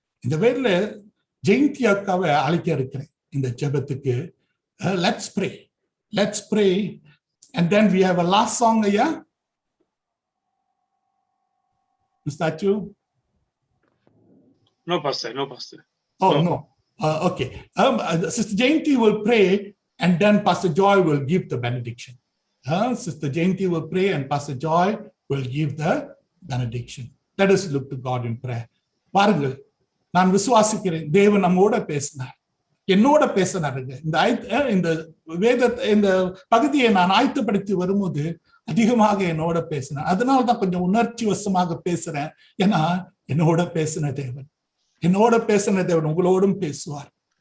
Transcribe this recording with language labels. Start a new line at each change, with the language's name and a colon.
Tamil: இந்த வேளையில ஜெயந்தி அக்காவை அழைக்க இருக்கிறேன் இந்த ஜெபத்துக்கு.
English: Let's pray. Let's pray. And then we have a last song, yeah? Is that you? No, Pastor. No, Pastor. Oh, no. Okay. Sister Jayanti will pray and then Pastor Joy will give the benediction. Sister Jayanti will pray and Pastor Joy will give the benediction. Let us look to God in prayer.
Tamil: பாருங்கள், நான் விசுவாசிக்கிறேன் தேவன் நம்மோட பேசினார், என்னோட பேசினாருங்க. இந்த வேத இந்த பகுதியை நான் ஆயத்தப்படுத்தி வரும்போது அதிகமாக என்னோட பேசினார். அதனால்தான் கொஞ்சம் உணர்ச்சி வசமாக பேசுறேன். ஏன்னா என்னோட பேசின தேவன், என்னோட பேசின தேவன் உங்களோடும் பேசுவார்.